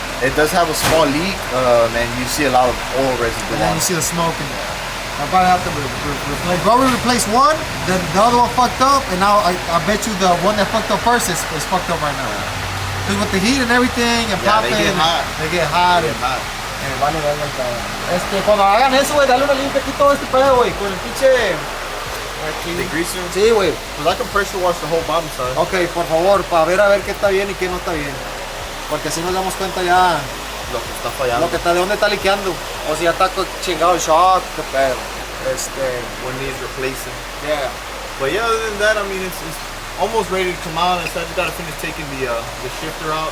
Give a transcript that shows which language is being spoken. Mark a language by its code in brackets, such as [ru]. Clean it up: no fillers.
[en] It does have a small leak, and you see a lot of oil residue. And then you see the smoke in there. I probably have to replace. But we replaced one, then the other one fucked up, and now I bet you the one that fucked up first is fucked up right now. Because with the heat and everything and popping, they get hot. They get hot. [es] Van a dar cuando hagan eso, güey, dale una limpia aquí todo este pedo, güey, con el pinche [en] The greaser? [es] Sí, güey. Pues [en] I can pressure wash the whole bottom side. [es] Ok, por favor, para ver qué está bien y qué no está bien. Porque así nos damos cuenta ya Lo que está fallando. de dónde está liqueando. O si ya está chingado el shock, qué pedo. [en] When needs replacing. Yeah. But yeah, other than that, I mean, it's almost ready to come out. So I just gotta finish taking the shifter out.